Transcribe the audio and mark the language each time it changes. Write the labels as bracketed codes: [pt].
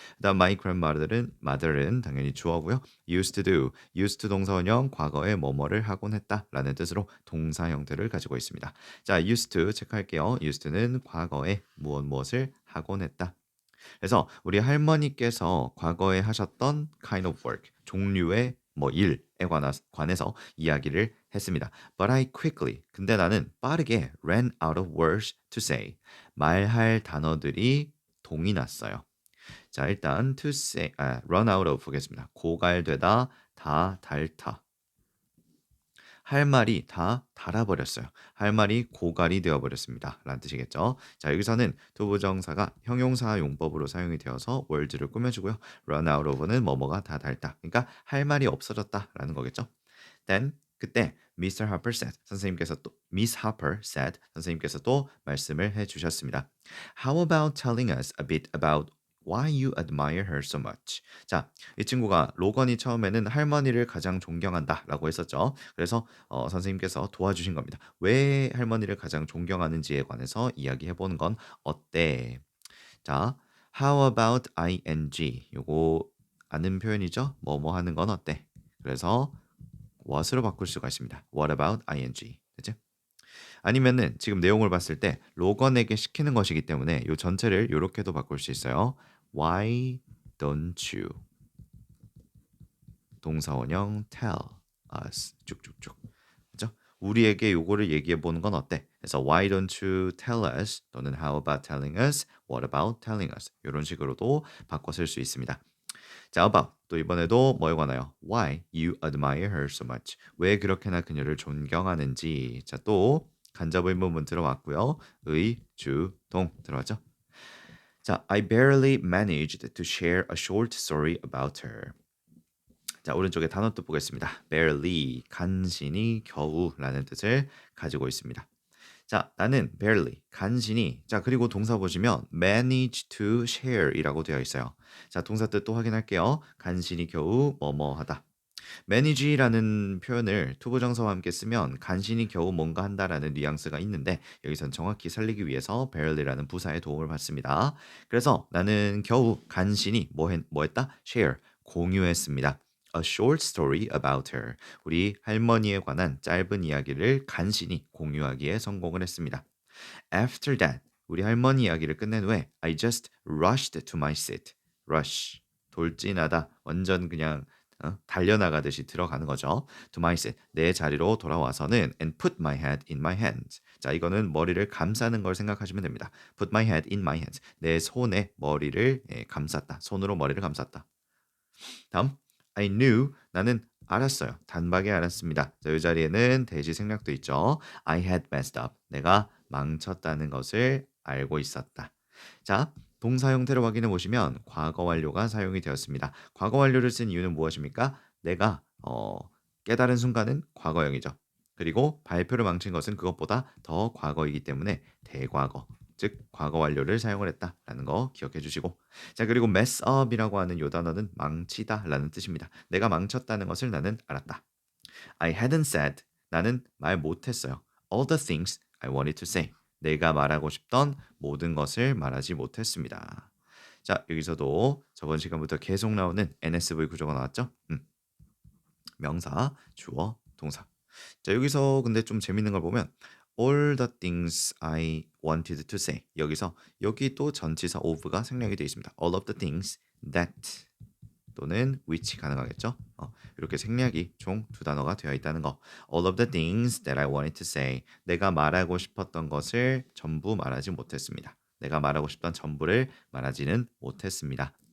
[ko] 그다음 [en] my grandmother [ko] 은 당연히 주어고요. [en] used to do, used to [ko] 동사원형 과거에 뭐뭐를 하곤 했다라는 뜻으로 동사 형태를 가지고 있습니다. 자, used to 체크할게요. used to는 과거에 무엇을 하곤 했다. 그래서 우리 할머니께서 과거에 하셨던 [en] kind of work, [ko] 종류의 뭐 일에 관해서 이야기를 했습니다. [en] But I quickly, [ko] 근데 나는 빠르게 [en] ran out of words to say. [ko] 말할 단어들이 동이 났어요. 자, 일단 to say, run out of 보겠습니다. 고갈되다, 다 닳다. 할 말이 다 닳아버렸어요. 할 말이 고갈이 되어버렸습니다. 라는 뜻이겠죠. 자, 여기서는 투부정사가 형용사 용법으로 사용이 되어서 월드를 꾸며주고요. run out of는 뭐뭐가 다 닳다. 그러니까 할 말이 없어졌다 라는 거겠죠. Then 그때 [en] Mr. Harper said [ko] 선생님께서 또 [en] Miss Harper said [ko] 선생님께서 또 말씀을 해주셨습니다. [en] How about telling us a bit about why you admire her so much? [ko] 자, 이 친구가 로건이 처음에는 할머니를 가장 존경한다라고 했었죠. 그래서 선생님께서 도와주신 겁니다. 왜 할머니를 가장 존경하는지에 관해서 이야기해보는 건 어때? 자, [en] how about ing? [ko] 요거 아는 표현이죠. 뭐뭐 하는 건 어때? 그래서 what으로 바꿀 수가 있습니다. [en] What about ing? 그죠? [ko] 아니면은 지금 내용을 봤을 때 로건에게 시키는 것이기 때문에 이 전체를 이렇게도 바꿀 수 있어요. [en] Why don't you? [ko] 동사원형 [en] tell us [ko] 쭉쭉쭉. 그죠? 우리에게 요거를 얘기해 보는 건 어때? [en] 그래서 why don't you tell us 또는 how about telling us? What about telling us? [ko] 이런 식으로도 바꿔 쓸 수 있습니다. 자, about 또 이번에도 뭐에 관하여? [en] Why you admire her so much? [ko] 왜 그렇게나 그녀를 존경하는지. 자, 또 간접 의문문 들어왔고요. 의, 주, 동 들어왔죠? [en] 자, I barely managed to share a short story about her. [ko] 자, 오른쪽에 단어 뜻 보겠습니다. barely, 간신히, 겨우라는 뜻을 가지고 있습니다. 자, 나는 barely, 간신히. 자, 그리고 동사 보시면 [en] manage to share [ko] 이라고 되어 있어요. 자, 동사 뜻 또 확인할게요. 간신히 겨우 뭐뭐 하다. manage라는 표현을 투부정사와 함께 쓰면 간신히 겨우 뭔가 한다라는 뉘앙스가 있는데 여기선 정확히 살리기 위해서 barely라는 부사의 도움을 받습니다. 그래서 나는 겨우 간신히 뭐 했다? share, 공유했습니다. [en] A short story about her. [ko] 우리 할머니에 관한 짧은 이야기를 간신히 공유하기에 성공을 했습니다. [en] After that, [ko] 우리 할머니 이야기를 끝낸 후에 [en] I just rushed to my seat. [ko] rush, 돌진하다, 완전 그냥 달려나가듯이 들어가는 거죠. [en] To my seat, [ko] 내 자리로 돌아와서는 [en] and put my head in my hands. [ko] 자, 이거는 머리를 감싸는 걸 생각하시면 됩니다. [en] Put my head in my hands. [ko] 내 손에 머리를 감쌌다. 손으로 머리를 감쌌다. 다음, [en] I knew, [ko] 나는 알았어요. 단박에 알았습니다. 자, 이 자리에는 대시 생략도 있죠. [en] I had messed up. [ko] 내가 망쳤다는 것을 알고 있었다. 자, 동사 형태로 확인해 보시면 과거 완료가 사용이 되었습니다. 과거 완료를 쓴 이유는 무엇입니까? 내가 깨달은 순간은 과거형이죠. 그리고 발표를 망친 것은 그것보다 더 과거이기 때문에 대과거, 즉 과거 완료를 사용을 했다라는 거 기억해 주시고, 자, 그리고 mess up이라고 하는 요 단어는 망치다라는 뜻입니다. 내가 망쳤다는 것을 나는 알았다. [en] I hadn't said, [ko] 나는 말 못했어요. [en] All the things I wanted to say. [ko] 내가 말하고 싶던 모든 것을 말하지 못했습니다. 자, 여기서도 저번 시간부터 계속 나오는 NSV 구조가 나왔죠? 명사, 주어, 동사. 자, 여기서 근데 좀 재밌는 걸 보면 [en] all the things I wanted to say. [ko] 여기서 여기 또 전치사 of가 생략이 되어 있습니다. [en] all of the things that [ko] 또는 which 가능하겠죠? 이렇게 생략이 총 두 단어가 되어 있다는 거. [en] all of the things that I wanted to say. [ko] 내가 말하고 싶었던 것을 전부 말하지 못했습니다. 내가 말하고 싶던 전부를 말하지는 못했습니다.